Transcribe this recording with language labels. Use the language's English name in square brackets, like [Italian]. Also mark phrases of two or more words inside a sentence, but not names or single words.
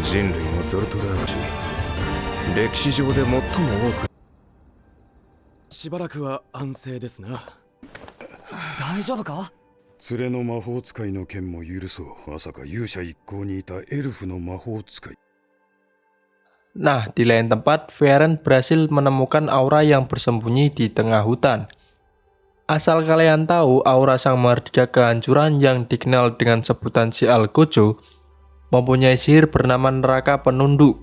[Japanese] 人類のゾルトラーチ、歴史上で最も多く。しばらくは安静ですな。大丈夫か？連れの魔法使いの剣も許そう。まさか勇者一行にいたエルフの魔法使い。 [Indonesian] Nah, di lain tempat, Varen berhasil menemukan aura yang bersembunyi di tengah hutan. Asal kalian tahu, aura sang mardika kehancuran yang dikenal dengan sebutan Sial Gojo mempunyai sihir bernama neraka penunduk.